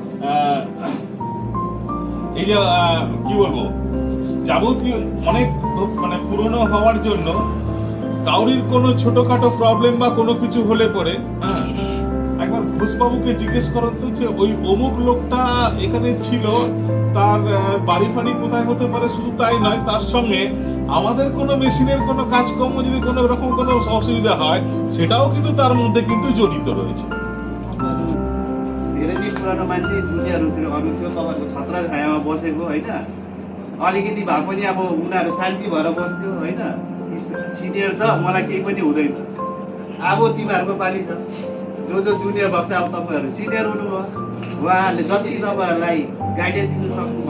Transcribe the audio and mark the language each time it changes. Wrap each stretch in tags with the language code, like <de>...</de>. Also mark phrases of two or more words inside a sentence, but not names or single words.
<bn>এই যে কি বলবো যাবতীয় অনেক মানে পুরনো হওয়ার জন্য কাউরির কোনো ছোটখাটো প্রবলেম বা কোনো কিছু হলে পরে হ্যাঁ একবার ঘোষবাবুকে জিজ্ঞেস করার তো যে ওই অমুক লোকটা এখানে ছিল তার বাড়ি ফাড়ি কোথায় হতে পারে শুধু তাই নয় তার সঙ্গে আমাদের কোনো মেশিনের কোনো কাজকর্ম যদি কোনো রকম কোনো অসুবিধা হয় সেটাও কিন্তু তার মধ্যে কিন্তু জড়িত রয়েছে।</bn> <ne>धेरै नै पुरानो मान्छे जुनियरहरूतिर अरू थियो तपाईँहरूको छत्र छायामा बसेको होइन अलिकति भए पनि अब उनीहरू शान्ति भएर बस्थ्यो होइन सिनियर छ मलाई केही पनि हुँदैन अब तिमीहरूको पालि छ जो जुनियर भएको छ अब तपाईँहरू सिनियर हुनुभयो उहाँहरूले जति तपाईँहरूलाई गाइडेन्स दिनु सक्नुभएको</ne>